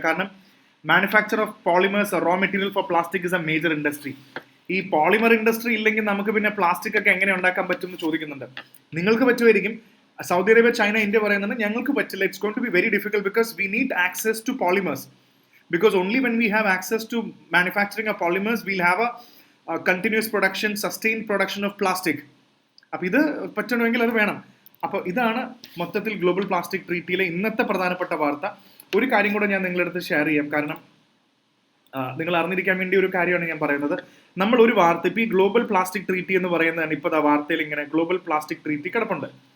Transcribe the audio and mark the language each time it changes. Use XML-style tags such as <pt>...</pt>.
<en>കാരണം manufacture of polymers, raw material for plastic is a major industry.</en> <ml>ഈ polymer industry ഇല്ലെങ്കിൽ നമുക്ക് പിന്നെ പ്ലാസ്റ്റിക് ഒക്കെ എങ്ങനെ ഉണ്ടാക്കാൻ പറ്റും എന്ന് ചോദിക്കുന്നുണ്ട്. നിങ്ങൾക്ക് പറ്റുമായിരിക്കും,</ml> <en>Saudi Arabia, China, India</en> <ml>പറയുന്നത് ഞങ്ങൾക്ക് പറ്റില്ല,</ml> <en>It's going to be very difficult because we need access to polymers. Because only when we have access to manufacturing of polymers, we'll have a continuous production, sustained production of plastic.</en> <ml>അപ്പോൾ ഇത് പറ്റണമെങ്കിൽ അത് വേണം. അപ്പോൾ ഇതാണ് മൊത്തത്തിൽ global plastic ട്രീറ്റിയിലെ ഇന്നത്തെ പ്രധാനപ്പെട്ട വാർത്ത. ഒരു കാര്യം കൂടെ ഞാൻ നിങ്ങളുടെ അടുത്ത് ഷെയർ ചെയ്യാം, കാരണം നിങ്ങൾ അറിഞ്ഞിരിക്കാൻ വേണ്ടി ഒരു കാര്യമാണ് ഞാൻ പറയുന്നത്. നമ്മൾ ഒരു വാർത്ത, ഇപ്പോൾ ഈ ഗ്ലോബൽ പ്ലാസ്റ്റിക് ട്രീറ്റി എന്ന് പറയുന്നതാണ്, ഇപ്പോൾ ആ വാർത്തയിൽ ഇങ്ങനെ ഗ്ലോബൽ പ്ലാസ്റ്റിക് ട്രീറ്റി കിടപ്പുണ്ട്.</ml>